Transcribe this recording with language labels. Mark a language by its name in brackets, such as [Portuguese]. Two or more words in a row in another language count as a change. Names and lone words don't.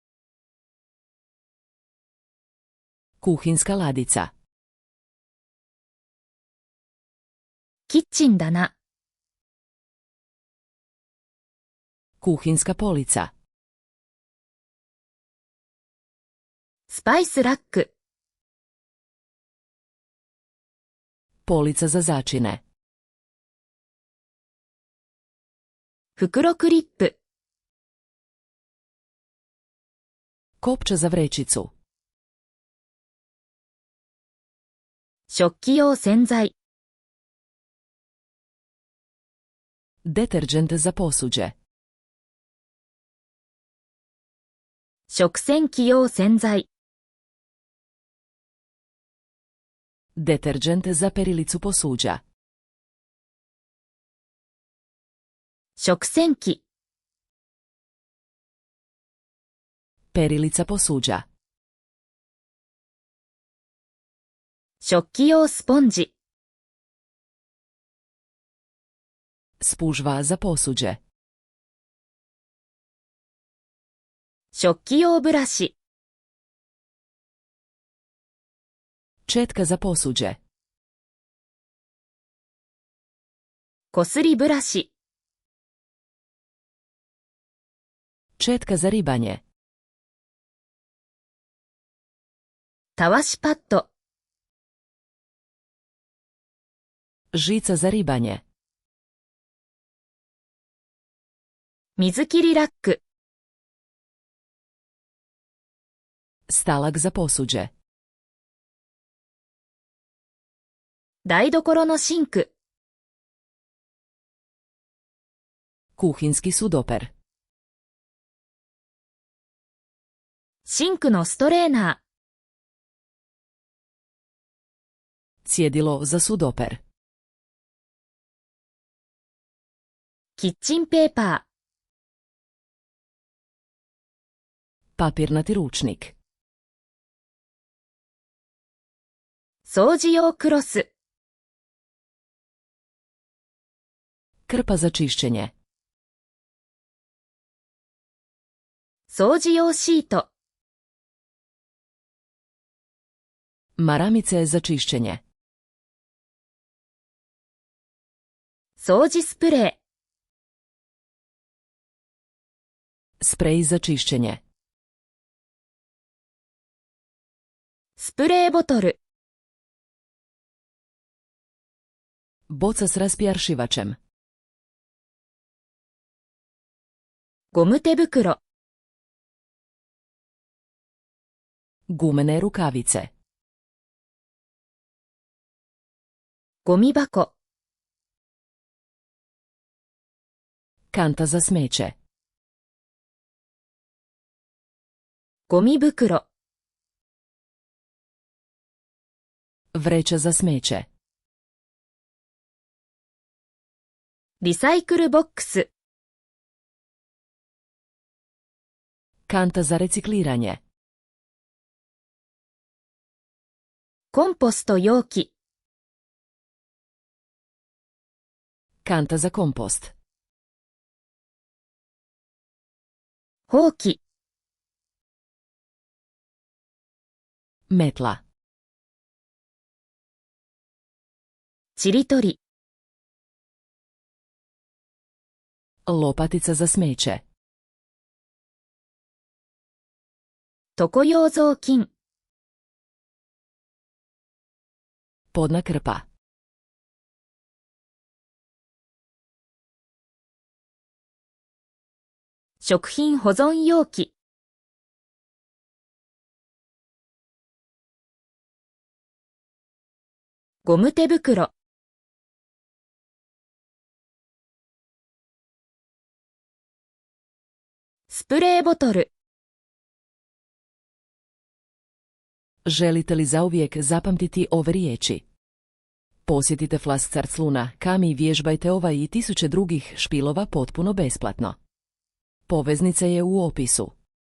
[Croatian] Kuhinjska ladica. [Japanese] キッチン棚、 [Croatian] Kuhinjska polica. [Japanese] スパイスラック、 [Croatian] Polica za začine. [Japanese] 袋クリップ、 [Croatian] Kopča za vrećicu. [Japanese] 食器用洗剤、 [Croatian] Deterđent za posuđe. [Japanese] 食洗機用洗剤、 [Croatian] Deterđent za perilicu posuđa. [Japanese] 食洗機、 [Croatian] Perilica posuđa. [Japanese] 食器用スポンジ、 [Croatian] Spužva za posuđe. [Japanese] 食器用ブラシ、 [Croatian] Četka za posuđe. [Japanese] こすりブラシ、 [Croatian] Četka za ribanje. [Japanese] たわしパッド、 [Croatian] Žica za ribanje. [Japanese] 水切りラック、 [Croatian] Stalak za posuđe. [Japanese] 台所のシンク、 [Croatian] Kuhinjski sudoper. [Japanese] シンクのストレーナー、 [Croatian] Cjedilo za sudoper. [Japanese] キッチンペーパー、 [Croatian] Papirnati ručnik. [Japanese] 掃除用クロス、 [Croatian] Krpa za čišćenje. [Japanese] 掃除用シート、 [Croatian] Maramice za čišćenje. [Japanese] 掃除スプレー、 [Croatian] Sprej za čišćenje. [Japanese] スプレーボトル、 [Croatian] Boca s raspjaršivačem. [Japanese] ゴム手袋、 [Croatian] Gumene rukavice. [Japanese] ゴミ箱、 [Croatian] Kanta za smeće. [Japanese] ゴミ袋、 [Croatian] Vreća za smeće. [Japanese] リサイクルボックス、 [Croatian] Kanta za recikliranje. [Japanese] コンポスト容器、 [Croatian] Kanta za kompost. [Japanese] ほうき、 [Croatian] Metla. [Japanese] ちりとり、 [Croatian] Lopatica za smeće. [Japanese] 床用雑巾、 [Croatian] Podna krpa. [Japanese] 食品保存容器、 ゴム手袋、 スプレーボトル、 [Croatian] Želite li zauvijek zapamtiti ove riječi? Posjetite Flascarcluna, Kami i vježbajte ovaj i tisuće drugih špilova potpuno besplatno. Poveznica je u opisu.